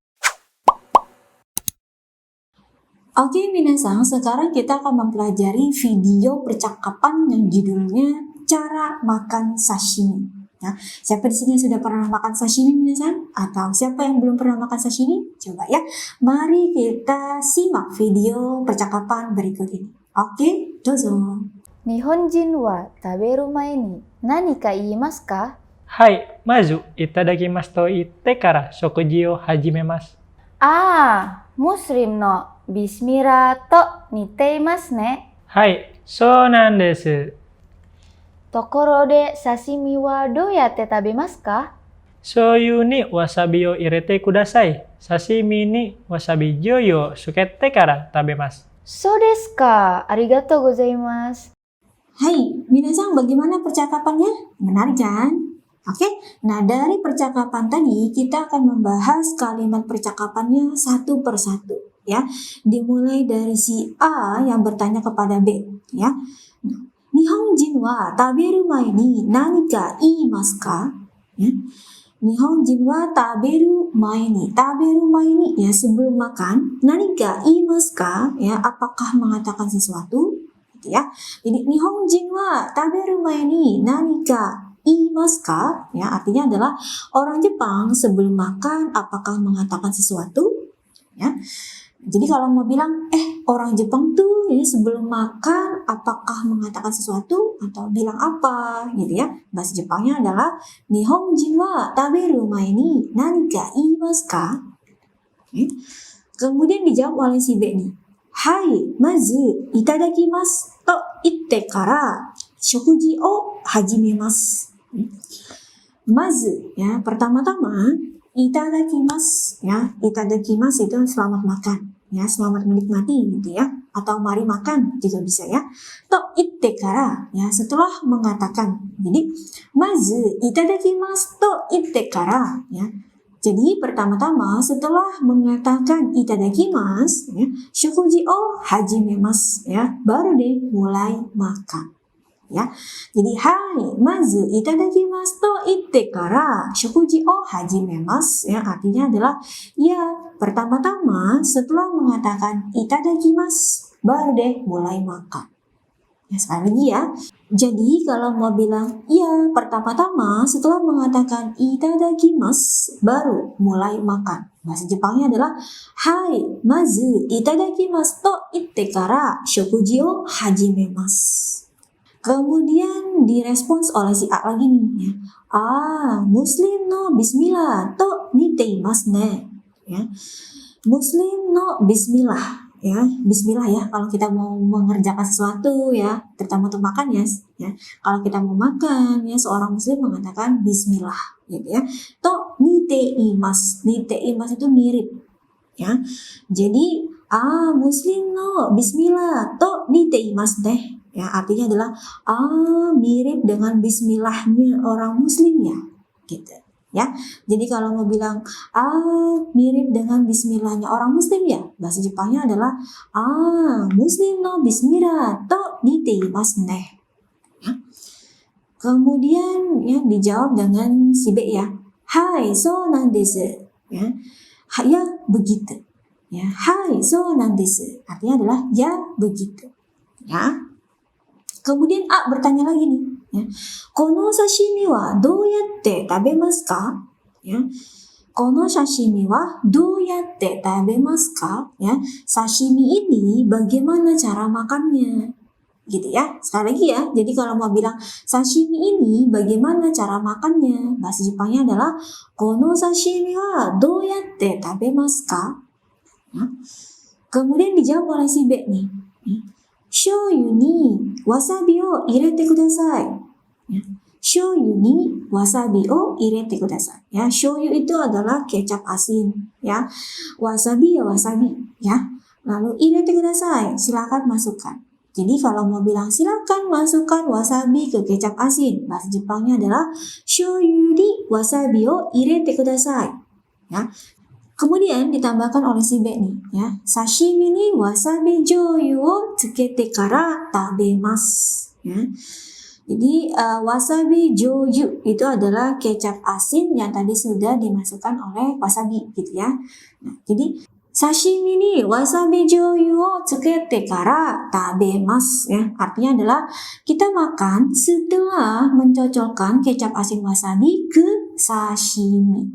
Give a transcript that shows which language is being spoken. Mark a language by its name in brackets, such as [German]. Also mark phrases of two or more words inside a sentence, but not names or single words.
[Indonesian] Oke minasan, sekarang kita akan mempelajari video percakapan yang judulnya cara makan sashimi. Nah, siapa di sini yang sudah pernah makan sashimi minasan? Atau siapa yang belum pernah makan sashimi? Coba ya, mari kita simak video percakapan berikut ini. Oke, dozo. [Japanese] 日本人は食べる前に何か言いますか? はい、まずいただきますと言ってから食事を始めます。ムスリムのビスミッラーと似ていますね. はい、そうなんです。ところで刺身はどうやって食べますか？醤油にわさびを入れてください。刺身にわさび醤油をつけてから食べます。そうですか。ありがとうございます。 [Indonesian] Hai, minasan bagaimana percakapannya? Menarik kan? Oke, nah dari percakapan tadi kita akan membahas kalimat percakapannya satu persatu ya. Dimulai dari si A yang bertanya kepada B ya. [Japanese] 日本人は食べる前に何か言いますか? Ya. 日本人は食べる前に ya [Indonesian] sebelum makan, [Japanese] 何か言いますか [Indonesian] ya apakah mengatakan sesuatu gitu ya. Jadi [Japanese] 日本人は食べる前に何か言いますか [Indonesian] ya artinya adalah orang Jepang sebelum makan apakah mengatakan sesuatu ya. Jadi kalau mau bilang orang Jepang tuh ya sebelum makan apakah mengatakan sesuatu atau bilang apa gitu ya. Bahasa Jepangnya adalah [Japanese] 日本人は食べる前に何か言いますか? [Indonesian] Kemudian dijawab oleh si B nih. [Japanese] Hai, まずいただきますと言ってから食事を始めます. [Indonesian] Mazu ya pertama-tama itadakimasu ya. Itadakimasu itu selamat makan ya, selamat menikmati gitu ya, atau mari makan juga bisa ya. [Japanese] と言ってから ya [Indonesian] setelah mengatakan. [Japanese] Jadi まずいただきますと言ってから ya. [Indonesian] Jadi pertama-tama setelah mengatakan itadakimasu ya, [Japanese] 食事を始めます [Indonesian] ya, baru deh mulai makan. Ya, jadi hai, [Japanese] まずいただきますと言ってから食事を始めます [Indonesian] ya artinya adalah ya pertama-tama setelah mengatakan itadakimasu baru deh mulai makan. Ya sekali lagi ya. Jadi kalau mau bilang ya pertama-tama setelah mengatakan itadakimasu baru mulai makan. Bahasa Jepangnya adalah hai, [Japanese] まずいただきますと言ってから食事を始めます. [Indonesian] Kemudian direspons oleh si A lagi nih ya. [Japanese] ムスリムのビスミッラーと似ていますね. [Indonesian] Ya. Muslim no bismillah ya. Bismillah ya kalau kita mau mengerjakan sesuatu ya, terutama untuk makan ya. Kalau kita mau makan ya seorang muslim mengatakan bismillah gitu ya. [Japanese] と似ています. [Indonesian] Niteimasu itu mirip ya. [Japanese] Jadi ムスリムのビスミッラーと似ていますね. [Indonesian] Ya, artinya adalah mirip dengan bismillahnya orang muslim ya gitu ya. Jadi kalau mau bilang mirip dengan bismillahnya orang muslim ya, bahasa Jepangnya adalah [Japanese] ムスリムのビスミッラーと似ていますね [Indonesian] ya. Kemudian ya dijawab dengan si B ya. [Japanese] はい、そうなんです ya. [Indonesian] Ya begitu ya. [Japanese] はい、そうなんです [Indonesian] artinya adalah ya begitu ya. Kemudian A bertanya lagi nih, ya. [Japanese] この刺身はどうやって食べますか? Ya. この刺身はどうやって食べますか? Ya. [Indonesian] Sashimi ini bagaimana cara makannya? Gitu ya. Sekali lagi ya. Jadi kalau mau bilang sashimi ini bagaimana cara makannya? Bahasa Jepangnya adalah [Japanese] この刺身はどうやって食べますか? [Indonesian] Ya. Kemudian dijawab oleh si B nih. Ya. [Japanese] 醤油にわさびを入れてください. [Indonesian] Ya. [Japanese] 醤油にわさびを入れてください. [Indonesian] Ya, shoyu itu adalah kecap asin ya. Wasabi ya wasabi ya. Lalu [Japanese] 入れてください, [Indonesian] silakan masukkan. Jadi kalau mau bilang silakan masukkan wasabi ke kecap asin, bahasa Jepangnya adalah [Japanese] 醤油にわさびを入れてください. [Indonesian] Ya. Kemudian ditambahkan oleh si B nih ya. [Japanese] 刺身にわさび醤油をつけてから食べます. [Indonesian] Ya. Jadi [Japanese] わさび醤油 [Indonesian] itu adalah kecap asin yang tadi sudah dimasukkan oleh wasabi gitu ya. [Japanese] Nah, jadi 刺身にわさび醤油をつけてから食べます ya. [Indonesian] Artinya adalah kita makan setelah mencocolkan kecap asin wasabi ke sashimi.